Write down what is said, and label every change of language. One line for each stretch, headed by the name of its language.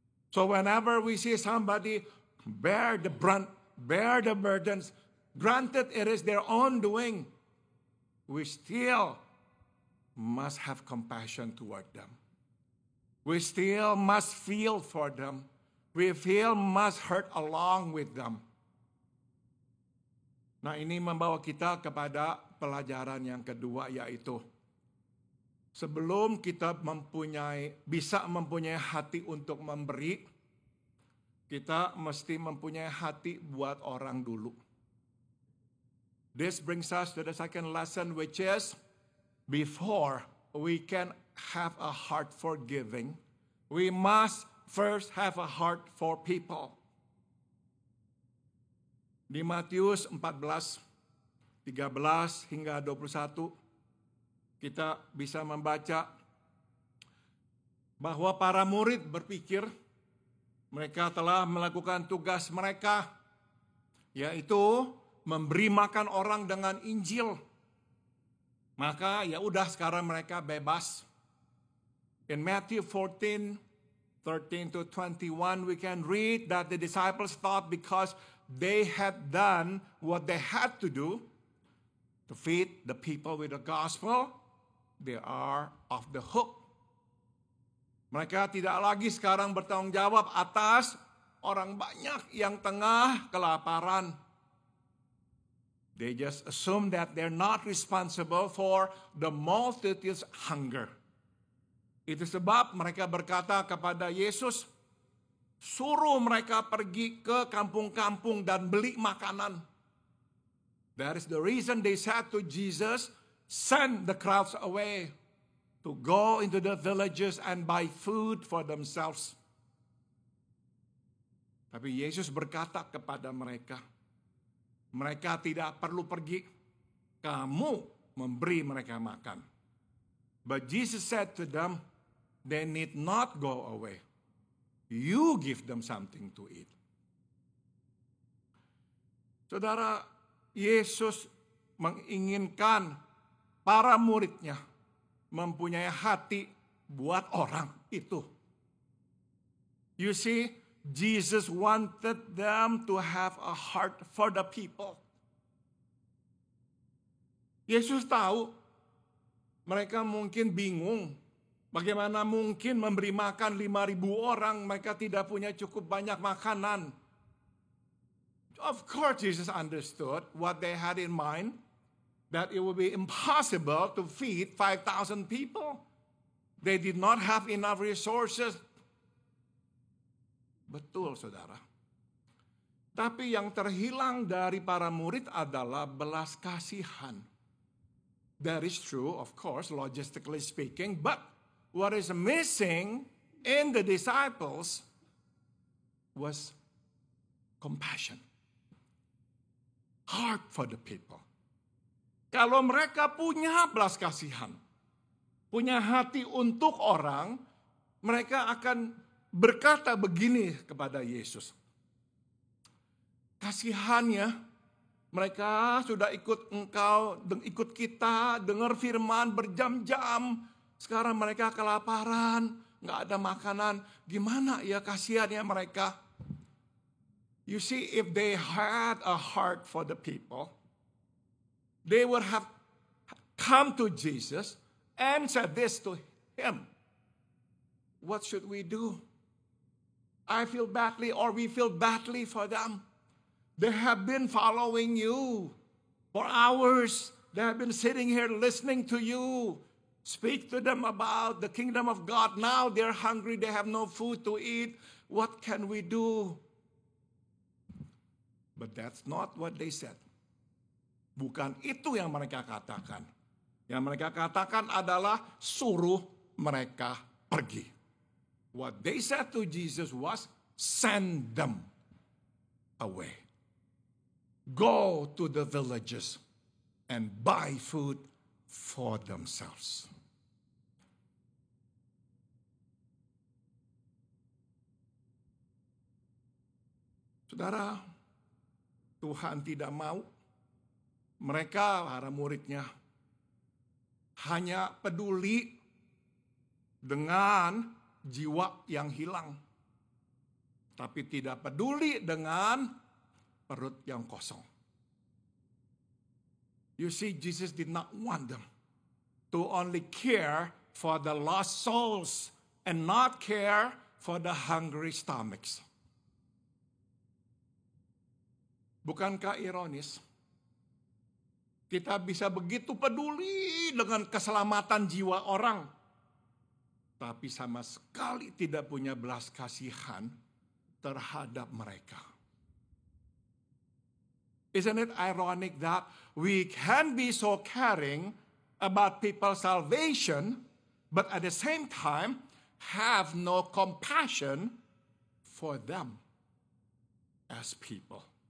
English: So whenever we see somebody bear the brunt, bear the burdens, granted it is their own doing, we still must have compassion toward them. We still must feel for them. We feel must hurt along with them.
Indonesian: Nah, ini membawa kita kepada pelajaran yang kedua, yaitu sebelum kita bisa mempunyai hati untuk memberi, kita mesti mempunyai hati buat orang dulu.
English: This brings us to the second lesson, which is before we can have a heart for giving, we must first have a heart for people.
Indonesian: Di Matius 14, 13 hingga 21, kita bisa membaca bahwa para murid berpikir mereka telah melakukan tugas mereka, yaitu memberi makan orang dengan Injil. Maka ya udah sekarang mereka bebas.
English: In Matthew 14, 13 to 21, we can read that the disciples thought because they had done what they had to do to feed the people with the gospel, they are off the hook.
Indonesian: Mereka tidak lagi sekarang bertanggung jawab atas orang banyak yang tengah kelaparan.
English: They just assume that they're not responsible for the multitude's hunger.
Indonesian: Itu sebab mereka berkata kepada Yesus, suruh mereka pergi ke kampung-kampung dan beli makanan.
English: That is the reason they said to Jesus, send the crowds away to go into the villages and buy food for themselves.
Indonesian: Tapi Yesus berkata kepada mereka, mereka tidak perlu pergi, kamu memberi mereka makan.
English: But Jesus said to them, they need not go away. You give them something to eat.
Indonesian: Saudara, Yesus menginginkan para muridnya mempunyai hati buat orang itu.
English: You see, Jesus wanted them to have a heart for the people.
Indonesian: Yesus tahu mereka mungkin bingung. Bagaimana mungkin memberi makan 5.000 orang, mereka tidak punya cukup banyak makanan.
English: Of course Jesus understood what they had in mind, that it would be impossible to feed 5,000 people. They did not have enough resources.
Indonesian: Betul, saudara. Tapi yang terhilang dari para murid adalah belas kasihan.
English: That is true, of course, logistically speaking, but what is missing in the disciples was compassion. Heart for the people.
Indonesian: Kalau mereka punya belas kasihan, punya hati untuk orang, mereka akan berkata begini kepada Yesus. Kasihannya, mereka sudah ikut engkau, ikut kita, dengar firman berjam-jam. Sekarang mereka kelaparan, nggak ada makanan. Gimana ya kasihannya mereka?
English: You see, if they had a heart for the people, they would have come to Jesus and said this to him. What should we do? I feel badly, or we feel badly for them. They have been following you for hours. They have been sitting here listening to you. Speak to them about the kingdom of God. Now they're hungry, they have no food to eat. What can we do? But that's not what they said.
Indonesian: Bukan itu yang mereka katakan. Yang mereka katakan adalah suruh mereka pergi.
English: What they said to Jesus was, send them away. Go to the villages and buy food for themselves.
Indonesian: Saudara, Tuhan tidak mau mereka, para muridnya, hanya peduli dengan jiwa yang hilang, tapi tidak peduli dengan perut yang kosong.
English: You see, Jesus did not want them to only care for the lost souls and not care for the hungry stomachs.
Indonesian: Bukankah ironis? Kita bisa begitu peduli dengan keselamatan jiwa orang, tapi sama sekali tidak punya belas kasihan terhadap mereka.
English: Isn't it ironic that we can be so caring about people's salvation, but at the same time have no compassion for them as people?